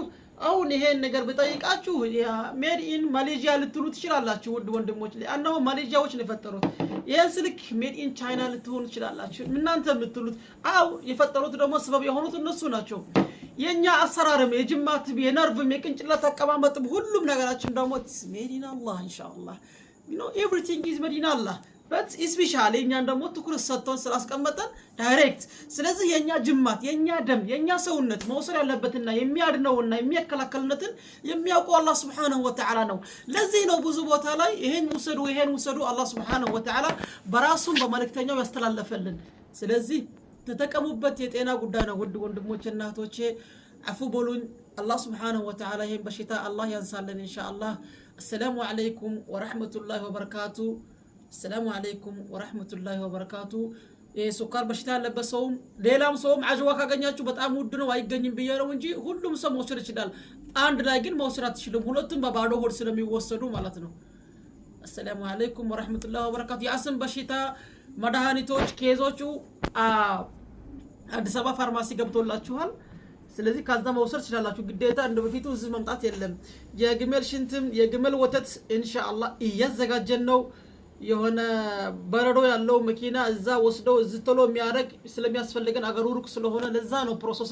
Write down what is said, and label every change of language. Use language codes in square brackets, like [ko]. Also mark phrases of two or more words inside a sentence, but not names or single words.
[am] አሁን ይሄን ነገር በጠይቃችሁ [en] made in Malaysia [am] ልትሉ ትችላላችሁ ውድ ወንድሞች። ለአንደው ማሌዥያዎች ነው የፈጠሩት። ይሄን ስልክ [en] made in China [am] ልትሆኑ ትችላላችሁ እናንተ የምትሉት። አው የፈጠሩት ደግሞ ሰበብ የሆኑት እነሱ ናቸው። የኛ አሰራርም የጅማት የነርቭም የቅንጭላት አቀማመጥም ሁሉም ነገራችን ደግሞ [en] made in [am] አላህ ኢንሻአላህ [en] you know everything is made in Allah but especially [am] የኛ ደግሞ ትኩረት ሰጥተን ስላስቀመጠን ዳይሬክት። ስለዚህ የኛ ጅማት የኛ ደም የኛ ሰውነት መውሰድ ያለበትና የሚያድነውና የሚያከላክልነትን የሚያውቀው አላህ [ar] سبحانه وتعالى [am] ነው። ለዚህ ነው ብዙ ቦታ ላይ ይሄን ውሰዱ አላህ [ar] سبحانه وتعالى [am] በራሱም በመልእክተኛው ያስተላለፈልን። ስለዚህ ተጠቀሙበት። የጤና ጉዳይ ነው ውድ ወንድሞችና እህቶቼ። አፉ በሉኝ። አላህ [ar] سبحانه وتعالى [am] ይሄን በሽታ አላህ ያንሳልን ኢንሻአላህ። [ar] السلام عليكم ورحمة الله وبركاته. السلام عليكم ورحمة الله وبركاته. [am] የሱካር በሽታ ያለበሰውም ሌላም ሰውም አጅዋ ካገኛችሁ በጣም ውድ ነው አይገኝም ብየረው እንጂ ሁሉም ሰው መውሰድ ይችላል። አንድ ላይ ግን መውሰድ አትችሉም። ሁለቱም በባዶ ሆድ ስለሚወሰዱ ማለት ነው። [ar] السلام عليكم ورحمة الله وبركاته. [am] የአስም በሽታ መድኃኒቶች ኬዞቹ አዲስ አበባ ፋርማሲ ገብቶላችኋል። ስለዚህ ካዛ መውሰድ ትችላላችሁ። ግዴታ እንደ በፊቱ እዚህ መምጣት የለም። የግመል ሽንትም የግመል ወተት ኢንሻአላህ እያዘጋጀን ነው። የሆነ በረዶ ያለው መኪና እዛ ወስደው እዚህ ቶሎ የሚያረግ ስለሚያስፈልገን አገሩ ሩቅ ስለሆነ ለዛ ነው ፕሮሰስ